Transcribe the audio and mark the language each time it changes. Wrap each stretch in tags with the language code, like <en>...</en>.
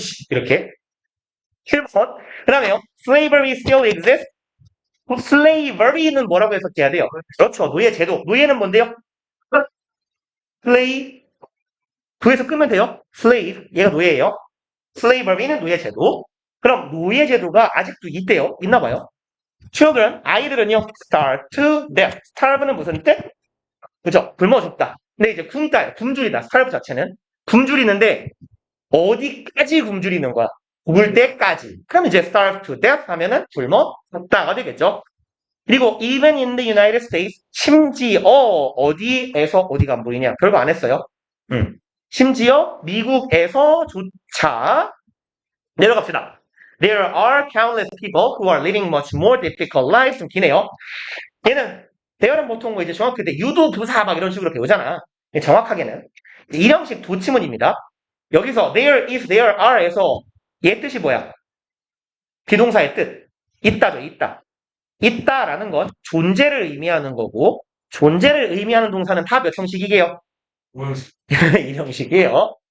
<ko>이렇게. 7번. 그 다음에요.</ko> <en>Slavery still exists.</en> <ko>slavery는 뭐라고 해석해야 돼요? 그렇죠. 노예 제도. 노예는 뭔데요? do에서 끄면 돼요. slave, 얘가 노예예요. slavery는 노예제도. 그럼 노예제도가 아직도 있대요. 있나 봐요.</ko> <en>children,</en> <ko>아이들은요,</ko> <en>starve to death.</en> <ko>starve는 무슨 뜻? 그죠? 굶어 죽다. 근데 이제 굶다예요. 굶주리다. starve 자체는. 굶주리는데, 어디까지 굶주리는 거야? 죽을 때까지. 그럼 이제</ko> <en>starve to death</en> <ko>하면은 굶어 죽다가 되겠죠. 그리고</ko> <en>even in the United States,</en> <ko>심지어 어디에서 어디가 안 보이냐? 별거 안 했어요. 심지어 미국에서조차 내려갑시다.</ko> <en>There are countless people who are living much more difficult lives.</en> <ko>좀 기네요. 얘는 대열은 보통 뭐 이제 정확히 때 유도 부사 막 이런 식으로 배우잖아. 정확하게는 일형식 도치문입니다. 여기서 there is, there are에서 얘 뜻이 뭐야? 비동사의 뜻. 있다죠, 있다. 있다라는 건 존재를 의미하는 거고 존재를 의미하는 동사는 다 몇 형식이게요? 일형식이에요.</ko>